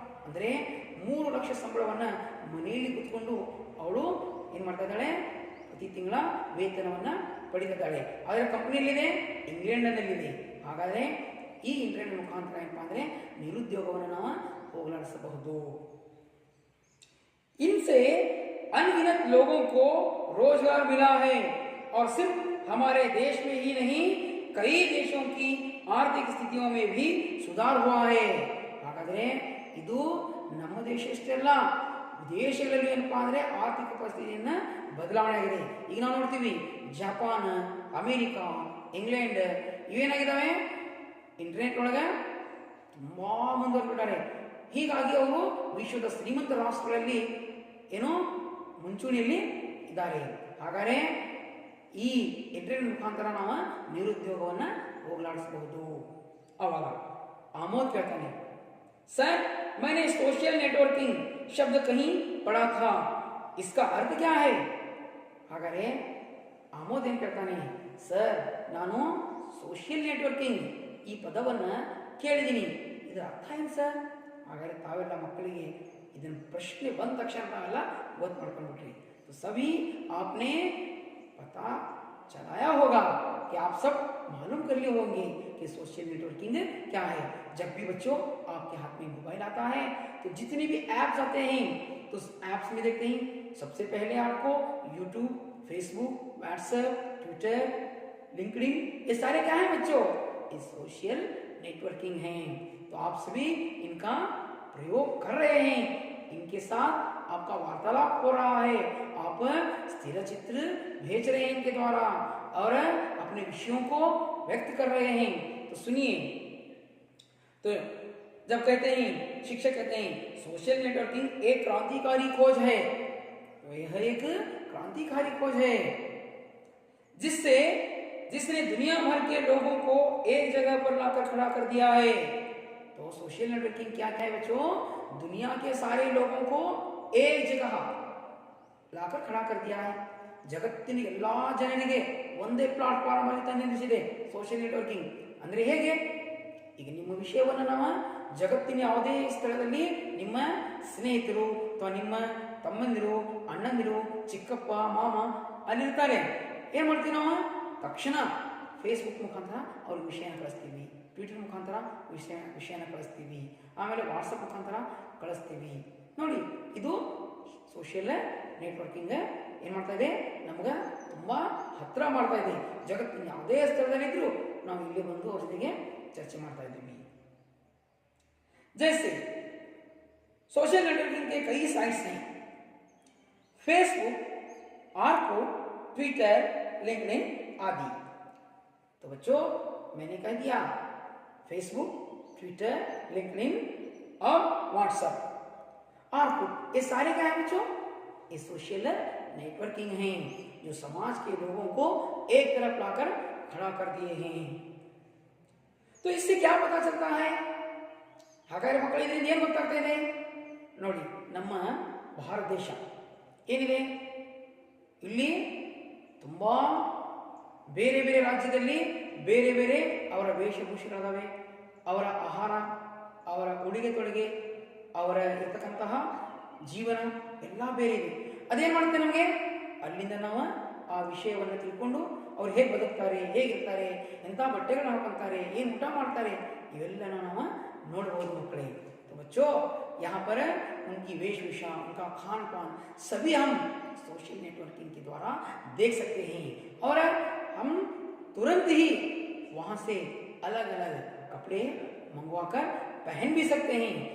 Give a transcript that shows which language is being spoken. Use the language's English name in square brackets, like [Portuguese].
[Kannada] ಅಂದರೆ 3 ಲಕ್ಷ ಸಂಬಳವನ್ನು ಮನೆಯಲ್ಲಿ ಕೂತ್ಕೊಂಡು ಅವಳು ಏನು ಮಾಡ್ತಾ ಇದ್ದಾಳೆ, ಪ್ರತಿ ತಿಂಗಳ ವೇತನವನ್ನು ಪಡಿತಿದ್ದಾಳೆ. ಆದರೆ ಕಂಪನಿಯಲ್ಲಿದೆ, ಇಂಗ್ಲೆಂಡ್ನಲ್ಲಿದೆ. ಹಾಗಾದರೆ ಈ ಇಂಟರ್ನೆಟ್ ಮುಖಾಂತರ ಏನಪ್ಪ ಅಂದರೆ ನಿರುದ್ಯೋಗವನ್ನು ನಾವು ಹೋಗಲಾಡಿಸಬಹುದು. [Hindi] इनसे अनगिनत लोगों को रोजगार मिला है और सिर्फ हमारे देश में ही नहीं कई देशों की आर्थिक स्थितियों में भी सुधार हुआ है. [Kannada] ಹಾಗಾದರೆ ಇದು ನಮ್ಮ ದೇಶ ಅಷ್ಟೇ ಅಲ್ಲ, ವಿದೇಶಗಳಲ್ಲಿ ಏನಪ್ಪಾ ಅಂದರೆ ಆರ್ಥಿಕ ಪರಿಸ್ಥಿತಿಯನ್ನು ಬದಲಾವಣೆ ಆಗಿದೆ. ಈಗ ನಾವು ನೋಡ್ತೀವಿ ಜಪಾನ್, ಅಮೇರಿಕಾ, ಇಂಗ್ಲೆಂಡ್ ಇವೇನಾಗಿದ್ದಾವೆ, ಇಂಟರ್ನೆಟ್ ಒಳಗೆ ತುಂಬ ಮುಂದುವರೆದಿದ್ದಾರೆ. ಹೀಗಾಗಿ ಅವರು ವಿಶ್ವದ ಶ್ರೀಮಂತ ರಾಷ್ಟ್ರಗಳಲ್ಲಿ ಏನೋ ಮುಂಚೂಣಿಯಲ್ಲಿ ಇದ್ದಾರೆ. ಹಾಗಾದರೆ ಈ ಇಂಟರ್ನೆಟ್ ಮುಖಾಂತರ ನಾವು ನಿರುದ್ಯೋಗವನ್ನು ಹೋಗಲಾಡಿಸಬಹುದು. ಅವಾಗ ಆಮೋದ್ ಕೇಳ್ತಾನೆ, [Hindi] सर मैंने सोशल नेटवर्किंग शब्द कहीं पढ़ा था, इसका अर्थ क्या है? [Kannada] ಹಾಗಾದರೆ ಆಮೋದ್ ಏನು ಕೇಳ್ತಾನೆ, ಸರ್ ನಾನು ಸೋಷಿಯಲ್ ನೆಟ್ವರ್ಕಿಂಗ್ ಈ ಪದವನ್ನು ಕೇಳಿದ್ದೀನಿ, ಇದರ ಅರ್ಥ ಏನು ಸರ್? ಹಾಗಾದರೆ ತಾವೆಲ್ಲ ಮಕ್ಕಳಿಗೆ ಇದನ್ನು ಪ್ರಶ್ನೆ ಬಂದ ತಕ್ಷಣ ತಾವೆಲ್ಲ ಓದ್ ಮಾಡ್ಕೊಂಡ್ಬಿಟ್ರಿ. [Hindi] तो सभी आपने पता चलाया होगा कि आप सब मालूम कर लिए होंगे कि सोशल नेटवर्किंग क्या है। जब भी बच्चों आपके हाथ में मोबाइल आता है तो जितने भी ऐप्स आते हैं तो उस ऐप्स में देखते हैं सबसे पहले आपको YouTube, Facebook, WhatsApp, Twitter, LinkedIn, ये सारे क्या है बच्चों, ये सोशल नेटवर्किंग हैं। तो आप सभी इनका प्रयोग कर रहे हैं, इनके साथ आपका वार्तालाप हो रहा है, आप स्थिर चित्र भेज रहे हैं इनके द्वारा और अपने विषयों को व्यक्त कर रहे हैं। तो सुनिए, तो जब कहते हैं, शिक्षक कहते हैं सोशल नेटवर्किंग एक क्रांतिकारी खोज है, तो यह एक क्रांतिकारी खोज है जिसने दुनिया भर के लोगों को एक जगह पर लाकर खड़ा कर दिया है। तो सोशल नेटवर्किंग क्या है बच्चों, दुनिया के सारे लोगों को एक जगह लाकर खड़ा कर दिया है। [Kannada] ಜಗತ್ತಿನ ಎಲ್ಲಾ ಜನರಿಗೆ ಒಂದೇ ಪ್ಲಾಟ್ಫಾರ್ಮ್ ಅಲ್ಲಿ ತಂದು ನಿಲ್ಲಿಸಿದೆ ಸೋಷಿಯಲ್ ನೆಟ್ವರ್ಕಿಂಗ್ ಅಂದ್ರೆ ಹೇಗೆ, ಈಗ ನಿಮ್ಮ ವಿಷಯವನ್ನು ನಾವು ಜಗತ್ತಿನ ಯಾವುದೇ ಸ್ಥಳದಲ್ಲಿ ನಿಮ್ಮ ಸ್ನೇಹಿತರು ಅಥವಾ ನಿಮ್ಮ ತಮ್ಮಂದಿರು, ಅಣ್ಣಂದಿರು, ಚಿಕ್ಕಪ್ಪ, ಮಾಮ ಅಲ್ಲಿರ್ತಾರೆ, ಏನ್ ಮಾಡ್ತೀವಿ ನಾವು ತಕ್ಷಣ ಫೇಸ್ಬುಕ್ ಮುಖಾಂತರ ಅವ್ರಿಗೆ ವಿಷಯನ ಕಳಿಸ್ತೀವಿ, ಟ್ವಿಟರ್ ಮುಖಾಂತರ ವಿಷಯನ ಕಳಿಸ್ತೀವಿ, ಆಮೇಲೆ ವಾಟ್ಸಪ್ ಮುಖಾಂತರ ಕಳಿಸ್ತೀವಿ. ನೋಡಿ, ಇದು ಸೋಷಿಯಲ್ ನೆಟ್ವರ್ಕಿಂಗ್ ಏನು ಮಾಡ್ತಾ ಇದೆ, ನಮ್ಗೆ ತುಂಬ ಹತ್ತಿರ ಮಾಡ್ತಾ ಇದೆ. ಜಗತ್ತಿನ ಯಾವುದೇ ಸ್ಥಳದಲ್ಲಿದ್ದರೂ ನಾವು ಇಲ್ಲಿ ಬಂದು ಅವ್ರ ಜೊತೆಗೆ ಚರ್ಚೆ ಮಾಡ್ತಾ ಇದ್ದೀವಿ. [Hindi] जैसे सोशल नेटवर्किंग के कई साइट्स हैं, फेसबुक, ऑर्कुट, ट्विटर, लिंक्डइन आदि. तो बच्चों मैंने कह दिया फेसबुक, ट्विटर, लिंक्डइन और व्हाट्सएप, ऑर्कुट, ये सारे क्या है बच्चों, ये सोशल नेटवर्किंग हैं जो समाज के लोगों को एक तरफ लाकर खड़ा कर दिए हैं. तो इससे क्या पता चलता है, [Kannada] ಹಾಗಾದ್ರೆ ಮಕ್ಕಳು ಇದರಿಂದ ಏನು ಗೊತ್ತಾಗ್ತಾ ಇದೆ ನೋಡಿ, ನಮ್ಮ ಭಾರತ ದೇಶ ಏನಿದೆ, ಇಲ್ಲಿ ತುಂಬ ಬೇರೆ ಬೇರೆ ರಾಜ್ಯದಲ್ಲಿ ಬೇರೆ ಬೇರೆ ಅವರ ವೇಷಭೂಷೆಗಳಿದಾವೆ, ಅವರ ಆಹಾರ, ಅವರ ಉಡುಗೆ ತೊಡುಗೆ, ಅವರ ಇರ್ತಕ್ಕಂತಹ ಜೀವನ ಎಲ್ಲ ಬೇರೆ ಇದೆ. ಅದೇನು ಮಾಡುತ್ತೆ ನಮಗೆ, ಅಲ್ಲಿಂದ ನಾವು ಆ ವಿಷಯವನ್ನು ತಿಳ್ಕೊಂಡು ಅವ್ರು ಹೇಗೆ ಬದುಕ್ತಾರೆ, ಹೇಗಿರ್ತಾರೆ, ಎಂಥ ಬಟ್ಟೆಗಳನ್ನ ಹಾಕೊಂತಾರೆ, ಏನು ಊಟ ಮಾಡ್ತಾರೆ, ಇವೆಲ್ಲನೂ ನಾವು नोटबुक मकड़े. [Hindi] तो बच्चों यहाँ पर उनकी वेशभूषा, उनका खान पान सभी हम सोशल नेटवर्किंग के द्वारा देख सकते हैं और हम तुरंत ही वहाँ से अलग अलग कपड़े मंगवाकर पहन भी सकते हैं.